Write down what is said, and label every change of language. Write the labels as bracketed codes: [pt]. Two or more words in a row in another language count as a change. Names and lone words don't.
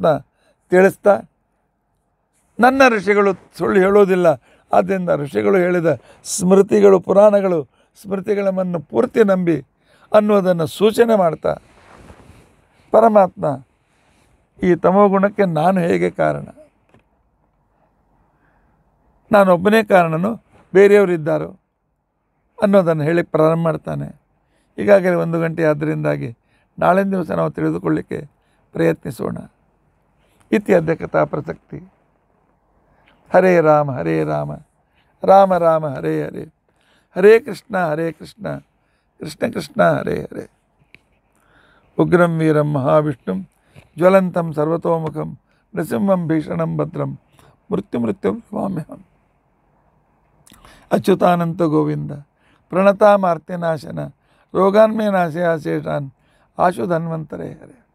[kn] ತಿಳಿಸ್ತಾ, ನನ್ನ ಋಷಿಗಳು ಸುಳ್ಳು ಹೇಳೋದಿಲ್ಲ, ಆದ್ದರಿಂದ ಋಷಿಗಳು ಹೇಳಿದ ಸ್ಮೃತಿಗಳು, ಪುರಾಣಗಳು, ಸ್ಮೃತಿಗಳನ್ನು ಪೂರ್ತಿ ನಂಬಿ ಅನ್ನೋದನ್ನು ಸೂಚನೆ ಮಾಡ್ತಾ ಪರಮಾತ್ಮ ಈ ತಮೋಗುಣಕ್ಕೆ ನಾನು ಹೇಗೆ ಕಾರಣ, ನಾನೊಬ್ಬನೇ ಕಾರಣನು, ಬೇರೆಯವರಿದ್ದಾರೋ ಅನ್ನೋದನ್ನು ಹೇಳಿ ಪ್ರಾರಂಭ ಮಾಡ್ತಾನೆ. ಈಗಾಗಲೇ 1 ಗಂಟೆ ಆದ್ದರಿಂದಾಗಿ ನಾಳಿನ ದಿವಸ ನಾವು ತಿಳಿದುಕೊಳ್ಳಿಕ್ಕೆ ಪ್ರಯತ್ನಿಸೋಣ. [sa] ಇತ್ಯದ್ಯ ಕಥಾ ಪ್ರಸಕ್ತಿ. ಹರೇ ರಾಮ ಹರೇ ರಾಮ, ರಾಮ ರಾಮ ಹರೇ ಹರೇ, ಹರೇ ಕೃಷ್ಣ ಕೃಷ್ಣ ಕೃಷ್ಣ ಹರೇ ಹರೇ. ಉಗ್ರಂ ವೀರಂ ಮಹಾವಿಷ್ಣುಂ ಜ್ವಲಂತಂ ಸರ್ವತೋಮುಖಂ ನೃಸಿಂಹಂ ಭೀಷಣಂ ಭದ್ರಂ ಮೃತ್ಯುಂ ಸ್ವಾಮ್ಯಹಂ. ಅಚ್ಯುತಾನಂತ ಗೋವಿಂದ ಪ್ರಣತಾಮಾರ್ತಿನಾಶನ ರೋಗಾನ್ಮೇ ನಾಶಯಾಶೇಷಾನ್ ಆಶು ಧನ್ವಂತರೇ ಹರೇ.